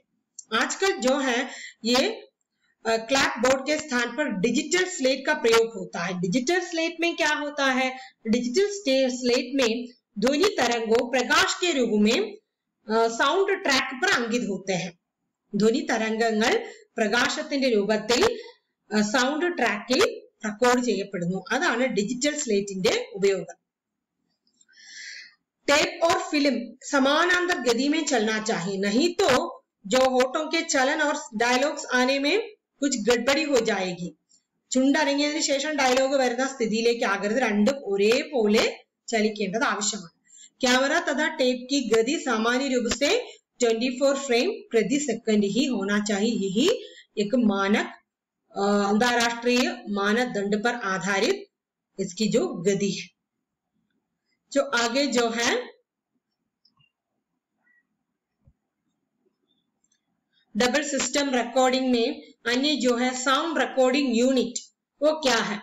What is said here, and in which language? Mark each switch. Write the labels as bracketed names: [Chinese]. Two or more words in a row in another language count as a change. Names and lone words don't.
[Hindi] आजकल जो है ये [English] clap board [Hindi] के स्थान पर [English] digital slate [Hindi] का प्रयोग होता है. [English] digital slate [Hindi] में क्या होता है? [English] digital slate [Hindi] में ध्वनि तरंगों प्रकाश के रूप में [English] sound track [Hindi] पर अंकित होते हैं. [Malayalam] ध्वनि तरंगങ്ങൾ പ്രകാശത്തിന്റെ രൂപത്തിൽ [English] sound track [Malayalam] റെക്കോർഡ് ചെയ്യപ്പെടുന്നു. അതാണ് [English] digital slate [Malayalam] ഉപയോഗം. [Hindi] टेप और फिल्म समानांतर गति में चलना चाहिए, नहीं तो जो होठों के चलन और डायलॉग्स आने में कुछ गड़बड़ी हो जाएगी. [Malayalam] ചുണ്ടനങ്ങിയതിനു ശേഷം ഡയലോഗ് വരുന്ന സ്ഥിതിയിലേക്ക് ആകരുത്. രണ്ടും ഒരേപോലെ ചലിക്കേണ്ടത് ആവശ്യമാണ്. [Hindi] कैमरा तथा टेप की गति सामान्य रूप से 24 फ्रेम प्रति सेकंड ही होना चाहिए. यही एक मानक अंतरराष्ट्रीय मानदंड पर आधारित इसकी जो गति है। जो आगे जो है [English] double system recording [Hindi] में अन्य जो है [English] sound recording unit, [Hindi] वो क्या है?